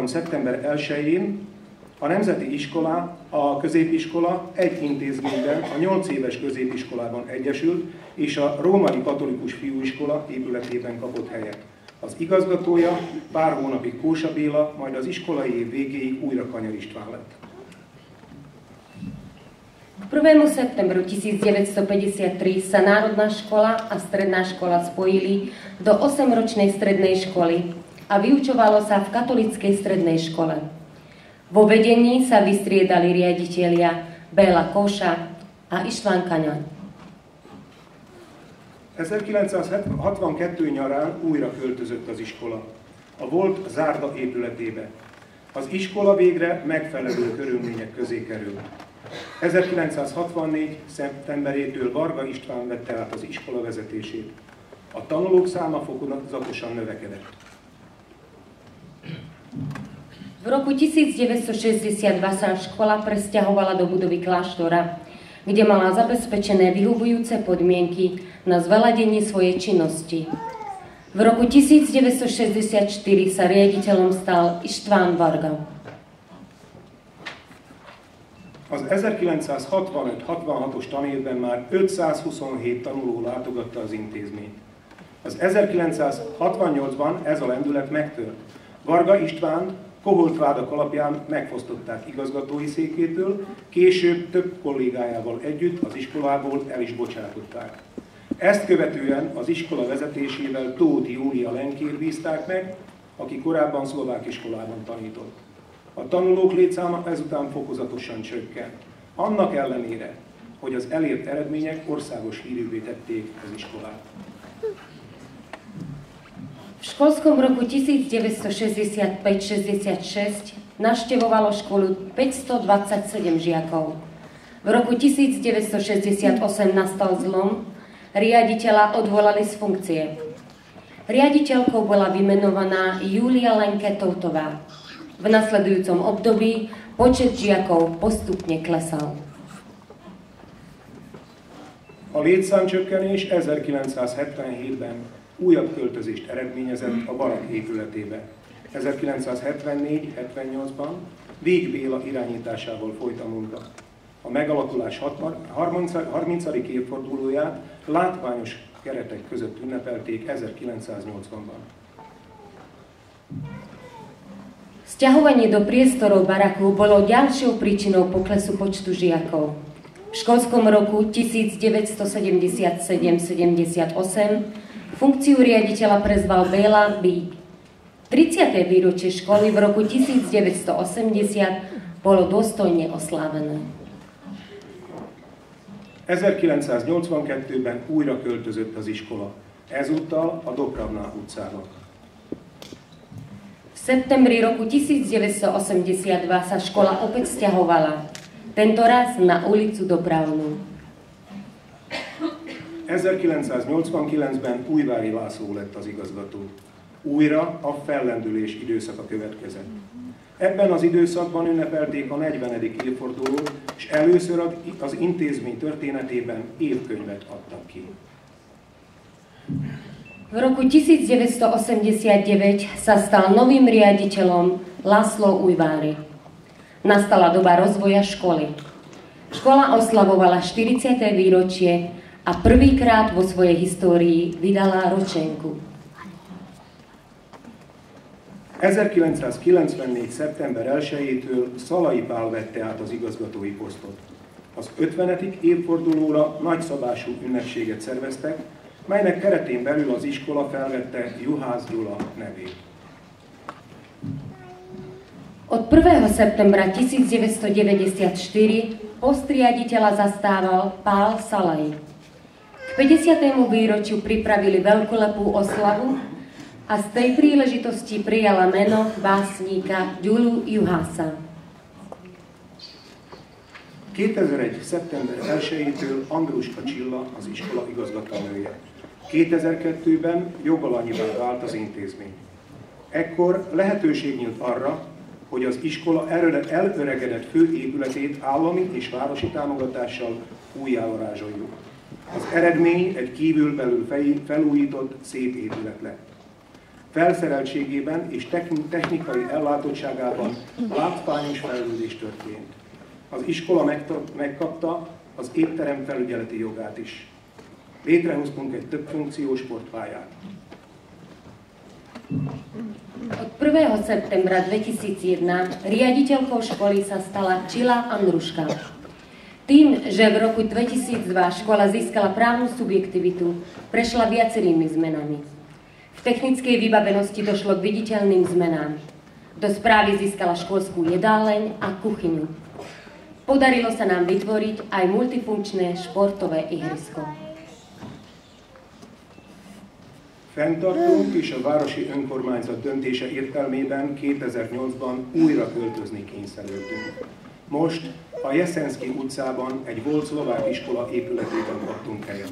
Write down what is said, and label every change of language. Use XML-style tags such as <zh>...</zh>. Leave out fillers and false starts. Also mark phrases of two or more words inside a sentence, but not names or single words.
<hu>szeptember 1-én a Nemzeti Iskola, a középiskola egy intézményben, a 8 éves középiskolában egyesült, és a római katolikus fiúiskola épületében kapott helyet. Az igazgatója pár hónapig Kósa Béla, majd az iskolai év végéig újra Kanyar István lett.</hu> <sk>K 1. septembru 1953 sa Národná škola a Stredná škola spojili do 8-ročnej strednej školy a vyučovalo sa v katolíckej strednej škole. Vo vedení sa vystriedali riaditelia Béla Kósa a István Kanyar.</sk> <hu>1962 nyarán újra költözött az iskola, a volt Zárda épületébe. Az iskola végre megfelelő körülmények közé került. 1964. szeptemberétől Varga István vette át az iskola vezetését. A tanulók száma fokozatosan növekedett.</hu> <sk>V roku 1962 sa škola presťahovala do budovy kláštora, kde mala zabezpečené vyhovujúce podmienky na zveladenie svojej činnosti. V roku 1964 sa riaditeľom stal István Varga.</sk> <hu>Az 1965-66-os tanévben már 527 tanuló látogatta az intézményt. Az 1968-ban ez a lendület megtört. Varga Istvánt koholt vádak alapján megfosztották igazgatói székétől, később több kollégájával együtt az iskolából el is bocsátották. Ezt követően az iskola vezetésével Tóth Júlia Lenkér bízták meg, aki korábban szlovák iskolában tanított. A tanulók létszáma ezután fokozatosan csökkent. Annak ellenére, hogy az elért eredmények országos hírűvé tették az iskolát.</hu> <sk>V školskom roku 1965-66 navštevovalo školu 527 žiakov. V roku 1968 nastal zlom, riaditeľa odvolali z funkcie. Riaditeľkou bola vymenovaná Júlia Lenke-Toutová. V nasledujúcom období počet žiakov postupne klesal.</sk> <hu>A létszámcsökkenés 1977-ben újabb költözést eredményezett a barak épületébe. 1974-78-ban Vég Béla irányításával folyt a munka. A megalakulás 30. évfordulóját látványos keretek között ünnepelték 1980-ban.</hu> <sk>Sťahovanie do priestorov baraku bolo ďalšou príčinou poklesu počtu žiakov. V školskom roku 1977-78 funkciu riaditeľa prezval Béla Bík. 30. výročie školy v roku 1980 bolo dôstojne oslávené.</sk> <hu>1982-ben újra költözött az iskola, ezúttal a Dopravná utcába.</hu> <sk>V septembri roku 1982 sa škola opäť sťahovala, tentoraz na ulicu Dopravnú.</sk> <hu>1989-ben Újvári László lett az igazgató. Újra a fellendülés időszaka következett. Ebben az időszakban ünnepelték a 40. évfordulót, és először az intézmény történetében évkönyvet adtak ki.</hu> <sk>V roku 1989 sa stal novým riaditeľom László Újvári. Nastala doba rozvoja školy. Škola oslavovala 40. výročie a prvýkrát vo svojej histórii vydala ročenku.</sk> <hu>1994. szeptember 1-től Szalai Pál vette át az igazgatói posztot. Az 50. évfordulóra nagyszabású ünnepséget szerveztek, melynek keretén belül az iskola felvette Juhász Gyula nevét.</hu> <sk>Od 1. septembra 1994 post riaditeľa zastával Pál Szalai. K 50. výročiu pripravili veľkolepú oslavu a z tej príležitosti prijala meno básníka Gyulu Juhása.</sk> <hu>2001. szeptember 1-től Andruska Csilla az iskola igazgatónője. 2002-ben jogalanyivá vált az intézmény. Ekkor lehetőség nyílt arra, hogy az iskola elöregedett főépületét állami és városi támogatással újjávarázsoljuk. Az eredmény egy kívülbelül felújított, szép épület lett. Felszereltségében és technikai ellátottságában látványos fejlődés történt. Az iskola megkapta az étterem felügyeleti jogát is. Létrehoztunk egy többfunkciós sportpályát.</hu> <sk>Od 1. septembra 2001 riaditeľkou školy sa stala Čila Andruška. Tým, že v roku 2002 škola získala právnu subjektivitu, prešla viacerými zmenami. V technickej vybavenosti došlo k viditeľným zmenám. Do správy získala školskú jedáleň a kuchyňu. Podarilo sa nám vytvoriť aj multifunkčné športové ihrisko.</sk> <hu>Fenntartónk és a városi önkormányzat döntése értelmében 2008-ban újra költözni kényszerültünk. Most a Jeszenszky utcában egy volt szlovák iskola épületében kaptunk helyet.</hu>